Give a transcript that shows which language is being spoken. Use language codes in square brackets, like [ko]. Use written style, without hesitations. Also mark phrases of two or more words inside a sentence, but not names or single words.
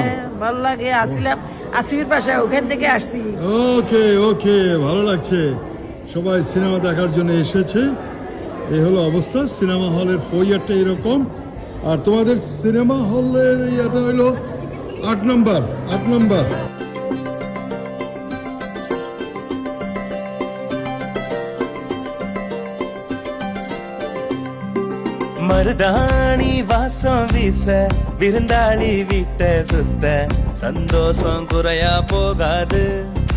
[bn] ভালো লাগে, আসছিলাম আসিফের বাসায়, ওখান থেকে আসছি। ওকে ওকে, ভালো লাগছে। সবাই সিনেমা দেখার জন্য এসেছে। এই হলো অবস্থা, সিনেমা হলের ফইয়ারটা এরকম। আর তোমাদের সিনেমা হলের ইয়েটা হলো 8 নম্বর। [ta] மருதாணி வாசம் வீச விருந்தாளி வீட்டை சுத்த சந்தோஷம் குறையா போகாது.